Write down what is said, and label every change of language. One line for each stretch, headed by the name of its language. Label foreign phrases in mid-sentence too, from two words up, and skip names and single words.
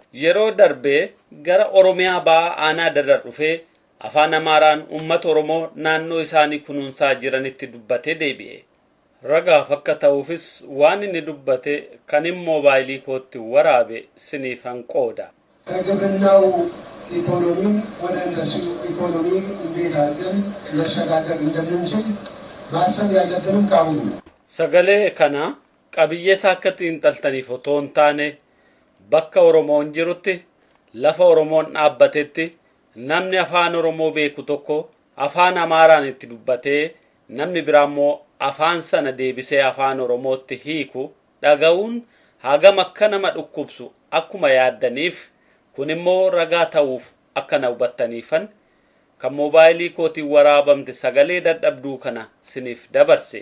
Oromo: Yeroo darbee gara Oromiyaa ba'aa aanaa dadar dhufee afaan Amaaraan uummata Oromoo naannoo isaanii kunuunsaa jiranitti dubbatee deebi'e. Ragaaf akka ta'uufis waan inni dubbate kan hin moobaayilii kootti waraabe siniifan qooda.
Amharic: ኢኮኖሚን ወደ እነሱ ኢኮኖሚ እንዴት አድርገን መሸጋገር እንደምንችል ማሰብ ያለብንም ካሁኑ ነው።
Oromo: Sagalee kana qabiyyeessa akka xiinxaltaniif otoo hin taane bakka Oromoon jirutti lafa Oromoon dhaabbatetti namni afaan Oromoo beeku tokko afaan Amaaraan itti dubbatee namni biraammoo afaan sana deebisee afaan Oromootti hiiku dhaga'uun hagam akka nama dhukkubsu akkuma yaaddaniif kun immoo ragaa ta'uuf akka na hubattaniifan kan moobaayilii kootiin waraabamte sagalee dadhabduu kana siniif dabarse.